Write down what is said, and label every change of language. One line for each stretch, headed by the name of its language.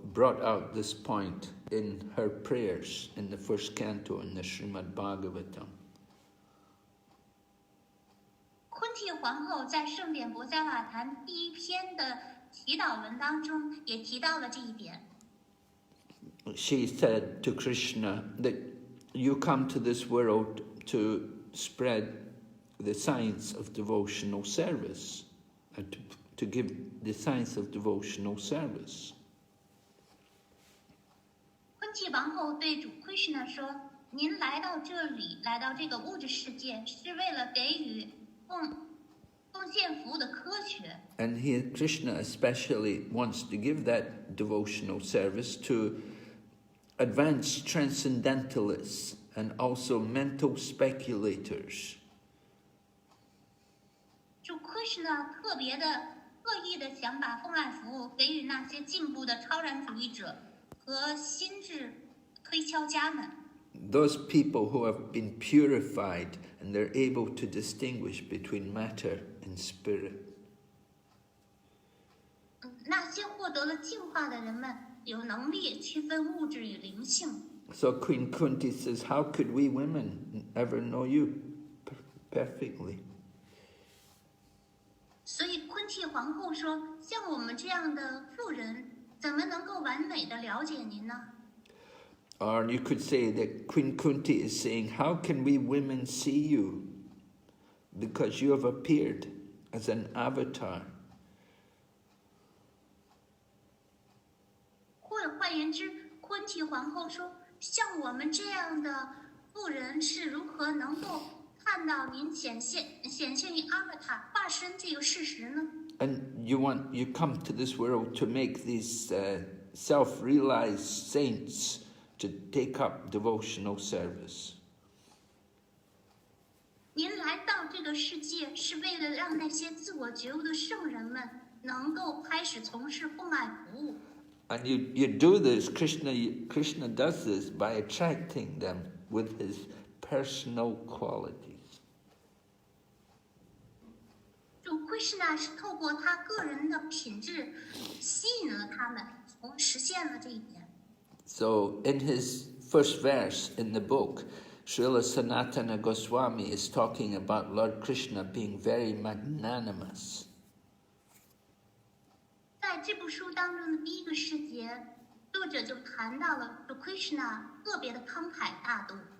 English: brought out this point in her prayers in the first canto in the Srimad Bhagavatam.
Chinese: 昆蒂皇后在圣典博伽瓦坛第一篇的祈祷文当中也提到了这一点。
English: She said to Krishna that you come to this world to spread the science of devotional service, and to give the science of devotional service.
Chinese: 昆蒂王后对主 Krishna 说：“您来到这里，来到这个物质世界，是为了给予奉献服务的科学。”
English: And here Krishna especially wants to give that devotional service to advanced transcendentalists and also mental speculators.
Chinese: 主 Krishna 特意的想把奉爱服务给予那些进步的超然主义者和心智推敲家们。
English: Those people who have been purified and they're able to distinguish between matter and spirit.
Chinese: 那些获得了净化的人们有能力区分物质与灵性。
English: So Queen Kunti says, how could we women ever know you perfectly?
Chinese: 所以昆蒂皇后说：“像我们这样的妇人，怎么能够完美的了解您呢？”
English: Or you could say that Queen Kunti is saying, how can we women see you? Because you have appeared as an avatar.
Chinese: 或者换言之，昆蒂皇后说：“像我们这样的妇人是如何能够看到您显现于阿瓦塔化身这个事实呢？”
English: And you come to this world to make these self-realized saints to take up devotional service.
Chinese: 您来到这个世界是为了让那些自我觉悟的圣人们能够开始从事奉爱服务。
English: And you do this, Krishna does this by attracting them with his personal qualities.
Chinese: 主 Krishna 是透过他个人的品质吸引了他们，从实现了这一点。
English: So in his first verse in the book, Srila Sanatana Goswami is talking about Lord Krishna being very magnanimous.
Chinese: 在这部书当中的第一个诗节，作者就谈到了主 Krishna 特别的慷慨大度。